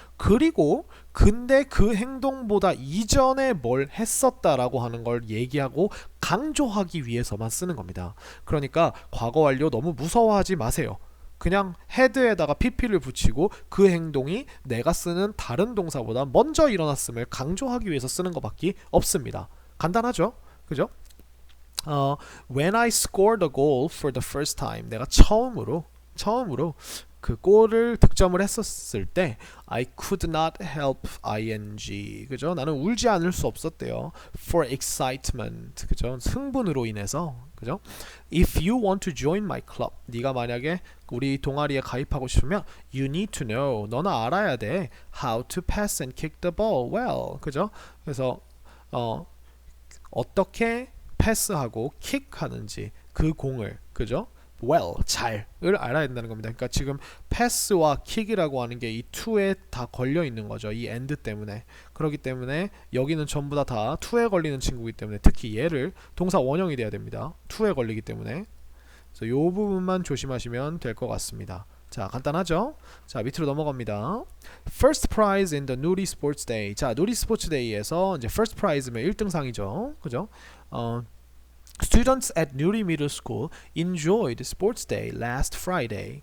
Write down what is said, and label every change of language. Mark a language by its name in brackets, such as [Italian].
[Korean] 그리고 근데 그 행동보다 이전에 뭘 했었다라고 하는 걸 얘기하고 강조하기 위해서만 쓰는 겁니다. 그러니까 과거 완료 너무 무서워하지 마세요. 그냥 had에다가 pp를 붙이고 그 행동이 내가 쓰는 다른 동사보다 먼저 일어났음을 강조하기 위해서 쓰는 것밖에 없습니다. 간단하죠? 그죠? [English] When I scored a goal for the first time [Korean] 내가 처음으로 그 골을 득점을 했었을 때 [English] I could not help ing [Korean] 그죠? 나는 울지 않을 수 없었대요. [English] For excitement [Korean] 그죠? 흥분으로 인해서 그죠? [English] If you want to join my club [Korean] 네가 만약에 우리 동아리에 가입하고 싶으면 [English] you need to know [Korean] 너는 알아야 돼 [English] how to pass and kick the ball well [Korean] 그죠? 그래서 어떻게 패스하고 킥하는지 그 공을 그죠? well, 잘을 알아야 된다는 겁니다. 그러니까 지금 패스와 킥이라고 하는 게 이 to에 다 걸려 있는 거죠. 이 and 때문에. 그렇기 때문에 여기는 전부 다 to에 걸리는 친구이기 때문에 특히 얘를 동사 원형이 돼야 됩니다. to에 걸리기 때문에. 그래서 이 부분만 조심하시면 될 것 같습니다. 자, 간단하죠? 자, 밑으로 넘어갑니다. [English] First prize in the Nuri Sports Day. [Korean] 자, 누리 스포츠 데이에서 이제 first prize면 1등상이죠. 그죠? [English] Students at Nuri Middle School enjoyed Sports Day last Friday.